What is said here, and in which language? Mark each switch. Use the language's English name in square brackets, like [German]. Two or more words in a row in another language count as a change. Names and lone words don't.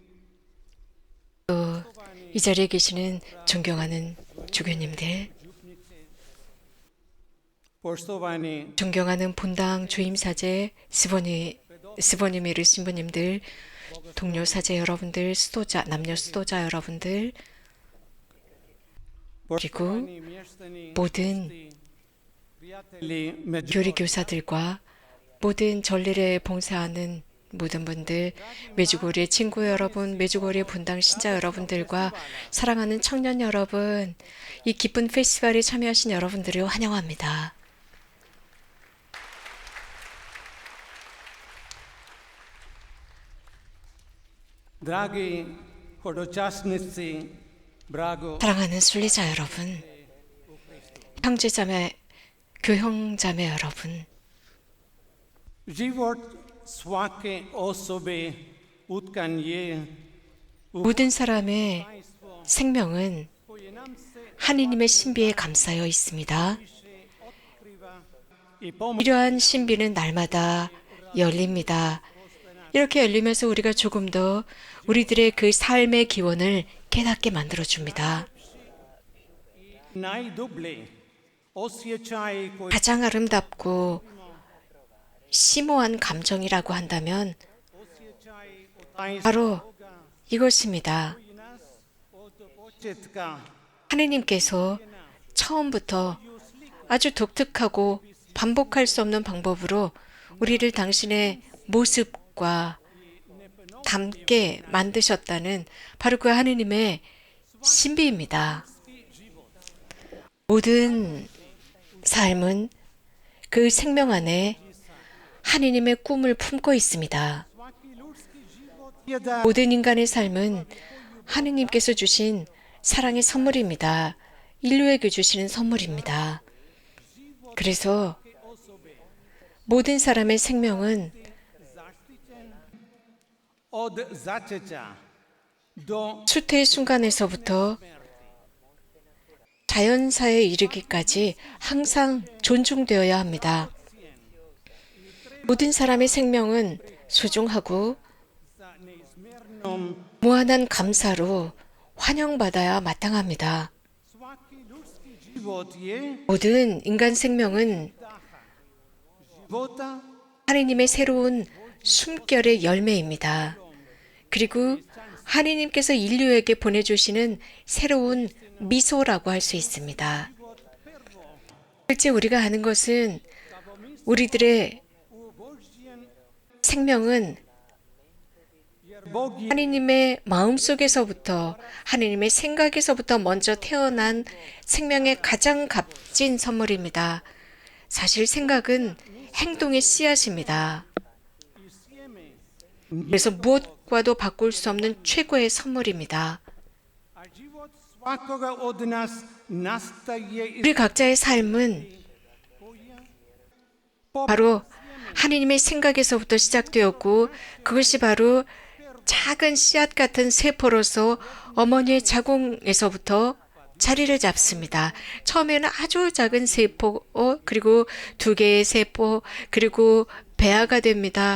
[Korean] 또 이 자리에 계시는 존경하는 주교님들, [Croatian] poštovani [Korean] 존경하는 본당 주임사제 스보니미르 신부님들, 동료 사제 여러분들, 남녀 수도자 여러분들, 그리고 [Croatian] poštovani mještani, [Korean] 모든 [Croatian] prijatelji među [Korean] 교리 교사들과 모든 전례에 봉사하는 모든 분들, 메주고리의 친구 여러분, 메주고리의 본당 신자 여러분들과 사랑하는 청년 여러분, 이 기쁜 페스티벌에 참여하신 여러분들을 환영합니다. [Croatian] dragi hodočasnici, brago [Korean] 사랑하는 순례자 여러분, 형제자매, 교형자매 여러분, [Croatian] život svake osobe utkan je [Korean] 모든 사람의 생명은 [Croatian] koje nam se [Korean] 하느님의 신비에 감싸여 있습니다. [Croatian] otkriva i pomoć [Korean] 이러한 신비는 날마다 열립니다. 이렇게 열리면서 우리가 조금 더 우리들의 그 삶의 기원을 깨닫게 만들어줍니다. [Croatian] najdublji osjećaj koji [Korean] 가장 아름답고 심오한 감정이라고 한다면 [Croatian] osjećaj [Korean] 바로 이것입니다. [Croatian] koji nas od početka [Korean] 하느님께서 처음부터 아주 독특하고 반복할 수 없는 방법으로 우리를 당신의 모습과 닮게 만드셨다는 바로 그 하느님의 신비입니다. 모든 삶은 그 생명 안에 하느님의 꿈을 품고 있습니다. [Croatian] svaki ljudski život je dar [Korean] 모든 인간의 삶은 하느님께서 주신 사랑의 선물입니다. 인류에게 주시는 선물입니다. 그래서 모든 사람의 생명은 [Croatian] zaštićen od začeća do [Korean] 수태의 순간에서부터 자연사에 이르기까지 항상 존중되어야 합니다. 모든 사람의 생명은 소중하고 [Croatian] sa neizmjernom [Korean] 무한한 감사로 환영받아야 마땅합니다. [Croatian] svaki ljudski život je [Korean] 모든 인간 생명은 [Croatian] života [Korean] 하느님의 새로운 숨결의 열매입니다. 그리고 하느님께서 인류에게 보내주시는 새로운 미소라고 할 수 있습니다. 실제 우리가 아는 것은 우리들의 [Croatian] u Božjem [Korean] 생명은 [Croatian] jer Bog je [Korean] 하느님의 마음속에서부터 하느님의 생각에서부터 먼저 태어난 생명의 가장 값진 선물입니다. 사실 생각은 행동의 씨앗입니다. 그래서 무엇과도 바꿀 수 없는 최고의 선물입니다. [Croatian] a život svakoga od nas nastaje iz [Korean] 우리 각자의 삶은 바로 하느님의 생각에서부터 시작되었고 그것이 바로 작은 씨앗 같은 세포로서 어머니의 자궁에서부터 자리를 잡습니다. 처음에는 아주 작은 세포, 그리고 2개의 세포, 그리고 배아가 됩니다.